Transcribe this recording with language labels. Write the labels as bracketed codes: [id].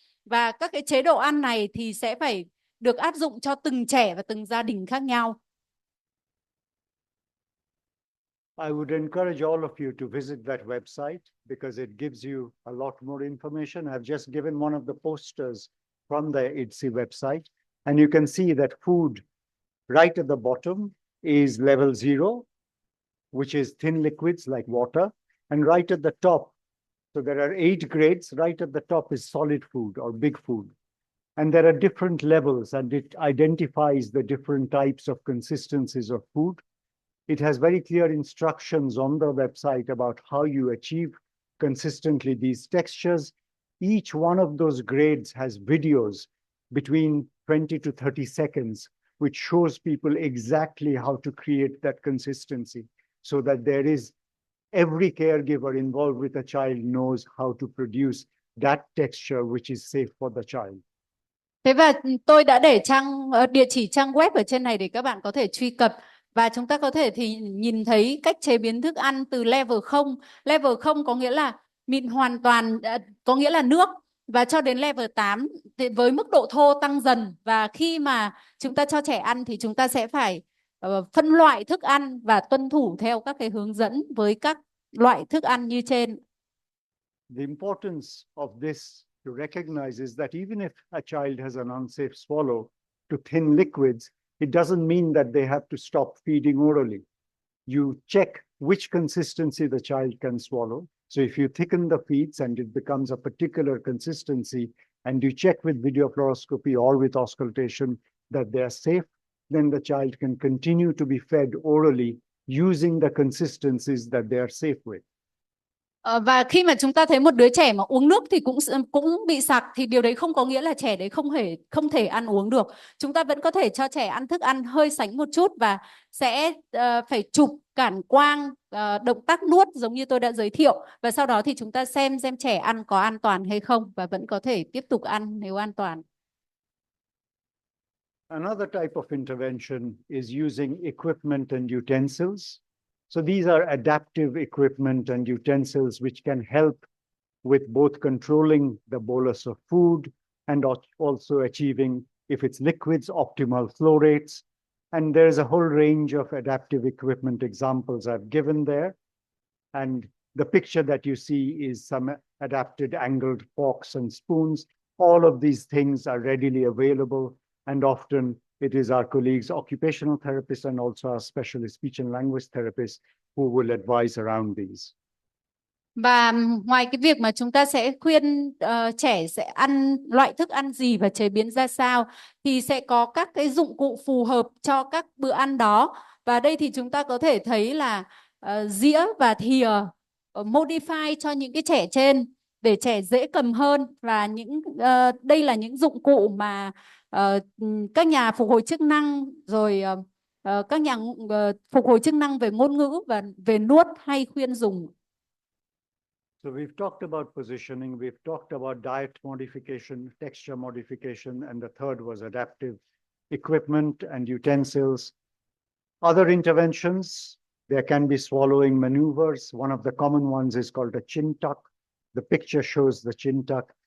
[vi] Và các cái chế độ ăn này thì sẽ phải được áp dụng cho từng trẻ và từng gia đình khác nhau. [en] I would encourage all of you to visit that website because it gives you a lot more information. I've just given one of the posters from the IDSI website, and you can see that food right at the bottom is level 0, which is thin liquids like water, and right at the top, so there are 8 grades, right at the top is solid food or big food. And there are different levels, and it identifies the different types of consistencies of food. It has very clear instructions on the website about how you achieve consistently these textures. Each one of those grades has videos between 20 to 30 seconds, which shows people exactly how to create that consistency so that there is every caregiver involved with a child knows how to produce that texture which is safe for the child. [vi] Thế và tôi đã để địa chỉ trang web ở trên này để các bạn có thể truy cập, và chúng ta có thể thì nhìn thấy cách chế biến thức ăn từ level 0. Level 0 có nghĩa là mịn hoàn toàn, có nghĩa là nước, và cho đến level 8 thì với mức độ thô tăng dần, và khi mà chúng ta cho trẻ ăn thì chúng ta sẽ phải phân loại thức ăn và tuân thủ theo các cái hướng dẫn với các loại thức ăn như trên. [en] The importance of this to recognize is that even if a child has an unsafe swallow to thin liquids, it doesn't mean that they have to stop feeding orally. You check which consistency the child can swallow. So if you thicken the feeds and it becomes a particular consistency, and you check with video fluoroscopy or with auscultation that they are safe, then the child can continue to be fed orally using the consistencies that they are safe with. [vi] Và khi mà chúng ta thấy một đứa trẻ mà uống nước thì cũng bị sặc, thì điều đấy không có nghĩa là trẻ đấy không thể ăn uống được. Chúng ta vẫn có thể cho trẻ ăn thức ăn hơi sánh một chút, và sẽ phải chụp cản quang động tác nuốt giống như tôi đã giới thiệu, và sau đó thì chúng ta xem trẻ ăn có an toàn hay không, và vẫn có thể tiếp tục ăn nếu an toàn. [en] Another type of intervention is using equipment and utensils. So these are adaptive equipment and utensils which can help with both controlling the bolus of food and also achieving, if it's liquids, optimal flow rates. And there's a whole range of adaptive equipment examples I've given there. And the picture that you see is some adapted angled forks and spoons. All of these things are readily available, and often it is our colleagues, occupational therapists, and also our specialist speech and language therapists who will advise around these. [vi] Và ngoài cái việc mà chúng ta sẽ khuyên trẻ sẽ ăn loại thức ăn gì và chế biến ra sao, thì sẽ có các cái dụng cụ phù hợp cho các bữa ăn đó. Và đây thì chúng ta có thể thấy là dĩa và thìa [en] modify [vi] cho những cái trẻ trên để trẻ dễ cầm hơn, và đây là những dụng cụ mà các nhà phục hồi chức năng rồi các nhà phục hồi chức năng về ngôn ngữ và về nuốt hay khuyên dùng. [en] So we've talked about positioning, we've talked about diet modification, texture modification, and the third was adaptive equipment and utensils. Other interventions, there can be swallowing maneuvers. One of the common ones is called a chin tuck. The picture shows the chin tuck.